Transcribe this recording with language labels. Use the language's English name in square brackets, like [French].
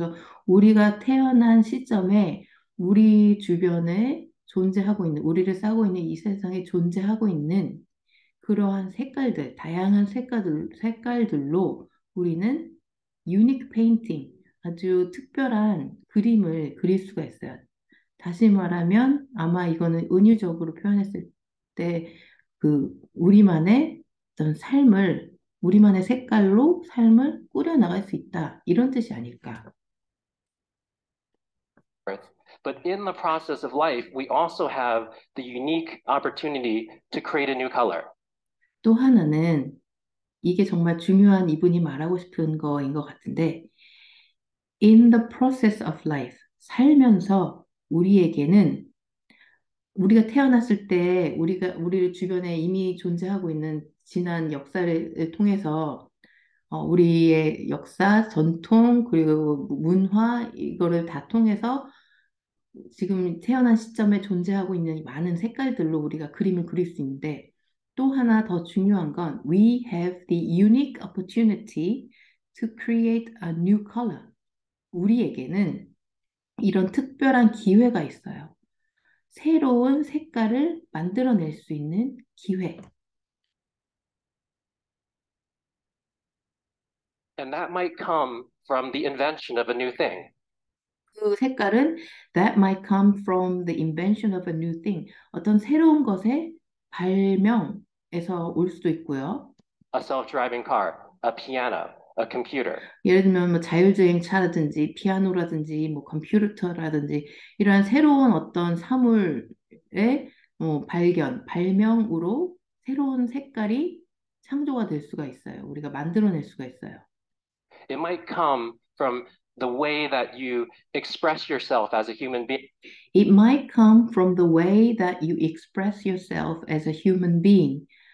[Korean] 그래서 우리가 태어난 시점에 우리 주변에 존재하고 있는 우리를 싸고 있는 이 세상에 존재하고 있는 그러한 색깔들, 다양한 색깔들로 우리는 유니크 페인팅, 아주 특별한 그림을 그릴 수가 있어요. 다시 말하면 아마 이거는 은유적으로 표현했을 때 그 우리만의 어떤 삶을 우리만의 색깔로 삶을 꾸려나갈 수 있다. 이런 뜻이 아닐까. [English] But in the process of life, we also have the unique opportunity to create a new color. [Korean] 또 하나는 이게 정말 중요한 이분이 말하고 싶은 거인 것 같은데 [English] in the process of life, [Korean] 살면서 우리에게는 우리가 태어났을 때 우리를 주변에 이미 존재하고 있는 지난 역사를 통해서 우리의 역사, 전통, 그리고 문화 이거를 다 통해서 지금 태어난 시점에 존재하고 있는 많은 색깔들로 우리가 그림을 그릴 수 있는데 또 하나 더 중요한 건 [English] we have the unique opportunity to create a new color. [Korean] 우리에게는 이런 특별한 기회가 있어요. 새로운 색깔을 만들어낼 수 있는 기회. [English] And that might come from the invention of a new thing. [Korean] 그 색깔은 [English] that might come from the invention of a new thing. [Korean] 어떤 새로운 것의 발명에서 올 수도 있고요. [English] A self-driving car, a piano, a computer. [Korean] 예를 들면 뭐 자율주행차라든지 피아노라든지 뭐 컴퓨터라든지 이러한 새로운 어떤 사물의 발명으로 새로운 색깔이 창조가 될 수가 있어요. 우리가 만들어낼 수가 있어요. [English] It might come from the way that you express yourself as a human being. It might come from the way that you express yourself as a human being.